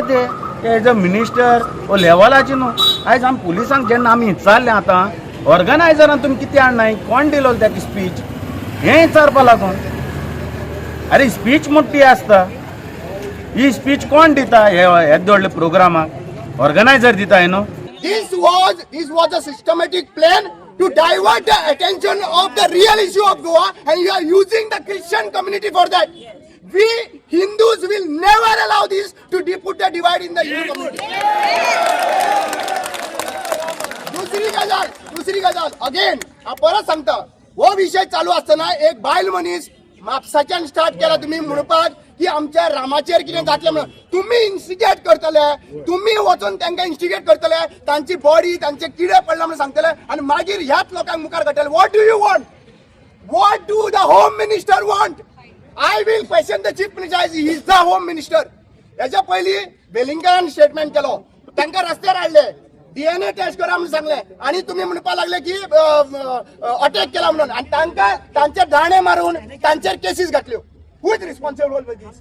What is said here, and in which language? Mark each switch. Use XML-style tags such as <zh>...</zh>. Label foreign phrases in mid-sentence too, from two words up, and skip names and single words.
<kok>ते</kok> <en>as a minister</en> <kok>ओ लेवलाचे न्हू. आयज आमी पुलिसांक जेन्ना आमी विचारलें आतां ऑर्गनायझरान तुमी कितें हाडनाय, कोण दिलो तेका स्पीच, हें विचारपा लागून. अरे स्पीच मोठी आसता, ही स्पीच कोण दिता हे व्हडल्या प्रोग्रामाक? ऑर्गनायझर दिता न्हू.</kok> <en>This was a systematic plan to divert the attention of the real issue of Goa, and you are using the Christian community for that. We Hindus will never allow this to put the divide in the Hindu community.</en> <kok>दुसरी गजाल अगेन परत सांगता, हो विषय चालू असताना एक बायल मनीस म्हापसाच्यान स्टार्ट केला तुम्ही म्हणपाक की आमच्या रामाचेर कितें जातलें म्हणून. तुम्ही इन्स्टिगेट करतले, तुम्ही वचून तांकां इन्स्टिगेट करतले, तांची बॉडी तांचे किडे पडला म्हणून सांगतले आनी मागीर ह्याच लोकांक मुखार काडटले.</kok> <en>what do you want? what do the home minister want? I will question the chief minister. He is the home minister.</en> <kok>हेच्या पयलीं वेलिंगकरान स्टेटमेंट केलो, तांकां रस्त्यार हाडले,</kok> <en>DNA test</en> <kok>करा म्हणून सांगले, आणि तुम्ही म्हणपा लागले की अटॅक केला म्हणून, आणि तांकां तांचे दाणे मारून तांचेर केसीस घातल्यो.</kok> <en>who is responsible for this?</en>